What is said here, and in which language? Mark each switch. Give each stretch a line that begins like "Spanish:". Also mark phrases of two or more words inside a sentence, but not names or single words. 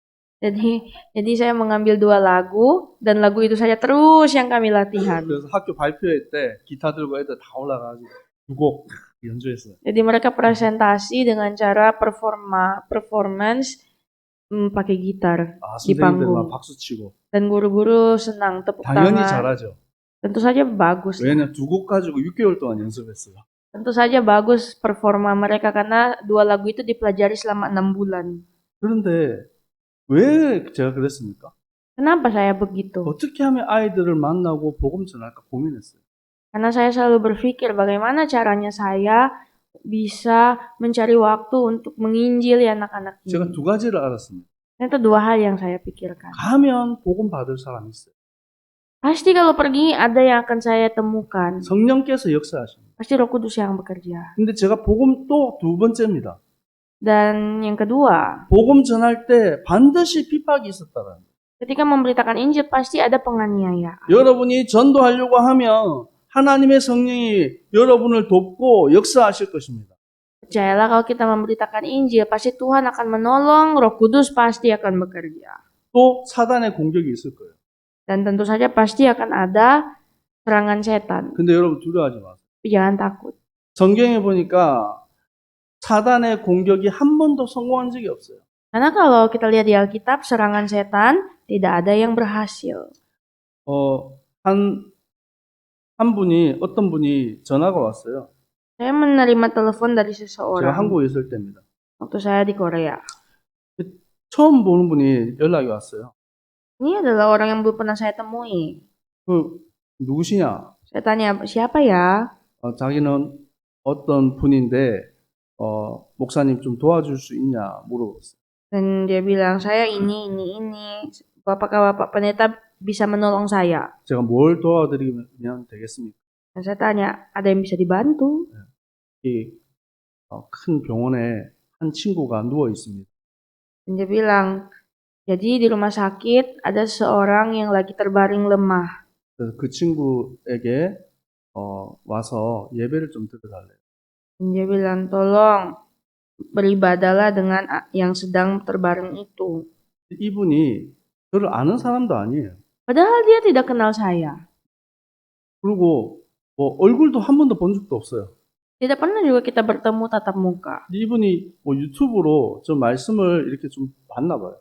Indonesian: Jadi saya mengambil 2 lagu dan lagu itu saja terus yang kami latihan.
Korean: 그래서 학교 발표회 때 기타 들고 애들 다 올라가가지고 2곡 연주했어요.
Indonesian: Jadi mereka presentasi dengan cara performance pakai gitar di
Korean: 선생님들 막
Indonesian: panggung.
Korean: 박수 치고
Indonesian: Dan guru-guru senang tepuk
Korean: 당연히
Indonesian: tangan.
Korean: 잘하죠.
Indonesian: Tentu saja bagus.
Korean: 왜냐면 2곡 가지고 6개월 동안 연습했어요.
Indonesian: Tentu saja bagus performa mereka karena 2 lagu itu dipelajari selama 6 bulan.
Korean: 그런데 왜 제가 그랬습니까?
Indonesian: Kenapa saya begitu?
Korean: 어떻게 하면 아이들을 만나고 복음 전할까 고민했어요.
Indonesian: Karena saya selalu berpikir bagaimana caranya saya bisa mencari waktu untuk menginjili anak-anak
Korean: 제가
Indonesian: ini.
Korean: 2 가지를 알았습니다.
Indonesian: Itu 2 hal yang saya pikirkan.
Korean: 가면 복음 받을 사람이 있어요.
Indonesian: Pasti kalau pergi ada yang akan saya temukan.
Korean: 성령께서 역사하십니다.
Indonesian: Pasti Roh Kudus yang bekerja.
Korean: 근데 제가 복음 또 2번째입니다.
Indonesian: Dan yang kedua,
Korean: 복음 전할 때 반드시 핍박이 있었다라는 거예요.
Indonesian: ketika memberitakan Injil pasti ada penganiayaan.
Korean: 여러분이 전도하려고 하면 하나님의 성령이 여러분을 돕고 역사하실 것입니다.
Indonesian: Percayalah kalau kita memberitakan Injil, pasti Tuhan akan menolong, Roh Kudus pasti akan bekerja.
Korean: 또 사단의 공격이 있을 거예요.
Indonesian: Dan tentu saja pasti akan ada serangan setan.
Korean: 근데 여러분 두려워하지 마세요.
Indonesian: Tapi jangan takut.
Korean: 성경에 보니까 사단의 공격이 한 번도 성공한 적이 없어요.
Indonesian: Karena kalau kita lihat di Alkitab, serangan setan tidak ada yang berhasil.
Korean: 어떤 분이 전화가 왔어요.
Indonesian: Saya menerima telepon dari
Korean: 제가
Indonesian: seseorang
Korean: 한국에 있을 때입니다.
Indonesian: waktu saya di Korea.
Korean: 처음 보는 분이 연락이 왔어요.
Indonesian: Ini adalah orang yang belum pernah saya temui.
Korean: 누구시냐?
Indonesian: Saya tanya, siapa ya?
Korean: 자기는 어떤 분인데 목사님 좀 도와줄 수 있냐 물어봤어요.
Indonesian: Dan dia bilang, saya ini. Apakah Bapak Pendeta bisa menolong saya?
Korean: 제가 뭘 도와드리면 되겠습니까?
Indonesian: Dan saya tanya, ada yang bisa dibantu?
Korean: 이 큰 병원에 한 친구가 누워 있습니다.
Indonesian: Dan dia bilang, jadi di rumah sakit ada seorang yang lagi terbaring lemah.
Korean: 그래서 그 친구에게 와서 예배를 좀 드려달래요.
Indonesian: Dan dia bilang, tolong beribadahlah dengan yang sedang terbaring itu.
Korean: 이분이 저를 아는 사람도 아니에요.
Indonesian: Padahal dia tidak kenal saya.
Korean: 그리고 얼굴도 한 번도 본 적도 없어요.
Indonesian: Tidak pernah juga kita bertemu tatap muka.
Korean: 이분이 유튜브로 저 말씀을 이렇게 좀 봤나 봐요.